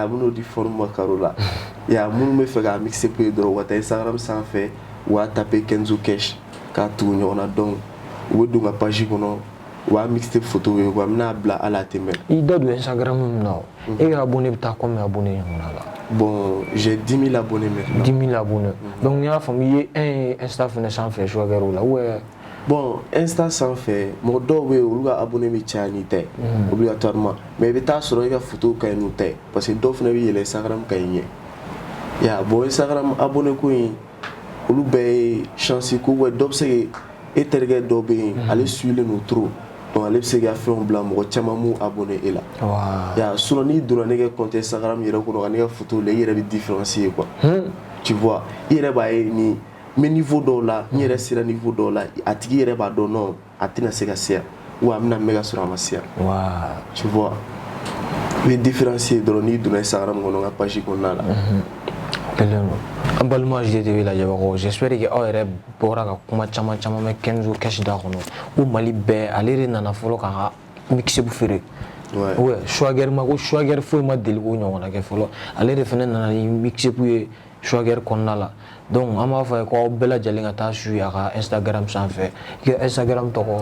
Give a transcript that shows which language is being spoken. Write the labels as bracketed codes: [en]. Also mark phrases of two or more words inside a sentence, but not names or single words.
[bm] ya n bɛn'o di faniw ma cadeau la ya minnu bɛ fɛ ka mixtape ye dɔrɔn u ka taa Instagram sanfɛ u b'a taper Kenzo Cash k'a tugu ɲɔgɔn na donc u bɛ don n ka page kɔnɔ u b'a mixtape photo ye quoi n bɛna bila hali a tɛ mɛn i da don Instagram min na e ka abonné bɛ taa combien abonné ɲɔgɔnna la [fr] bon j'ai 10 000 abonnés maintenant [bm] 10 000 [fr] abonnés donc [bm] n'i y'a faamu i ye un ye Insta fɛnɛ sanfɛ swaggerw la [fr] ou bien [bm] bon Insta sanfɛ mɔgɔ dɔw bɛ yen olu ka abonné bɛ caya n'i ta ye [fr] obligatoirement mais [bm] i bɛ taa sɔrɔ i ka photo ka ɲi n'u ta ye [fr] parce que [bm] dɔw fɛnɛ bɛ yɛlɛn Instagram ka ɲi ɲɛ ya bon Instagram abonné ko in olu bɛɛ ye chance ko ouais dɔ bɛ se ka e terikɛ dɔ bɛ yen ale suivlen no [fr] trop donc [bm] ale bɛ se ka fɛnw bila mɔgɔ caman m'u abonné e la ya sinon n'i donna ne ka compte Instagram yɛrɛ kɔnɔ ka ne ka photo lajɛ i yɛrɛ bɛ [fr] différencier quoi tu vois [bm] i yɛrɛ b'a ye ni [fr] mais niveau [bm] dɔw la n yɛrɛ sera niveau dɔw la a tigi yɛrɛ b'a dɔn non a tɛna se ka se yan ou a bɛna mɛn ka sɔrɔ a ma se yan [fr] tu vois [bm] i bɛ différencier dɔrɔn n'i donna Instagram kɔnɔ n ka page kɔnɔna la kelen don an balima GTV lajɛbagaw [fr] j'espère que [bm] aw yɛrɛ bɔra ka kuma caman caman mɛn Kenzo Cash da kɔnɔ ko Mali bɛɛ ale de nana fɔlɔ k'a ka mixtape feere ouais swagger ma ko swagger foyi ma deli k'o ɲɔgɔnna kɛ fɔlɔ ale de fɛnɛ nana ni mixtape ye swagger kɔnɔna la donc an b'a fɔ a ye ko aw bɛɛ lajɛlen ka taa suivre a ka Instagram sanfɛ i ka Instagram tɔgɔ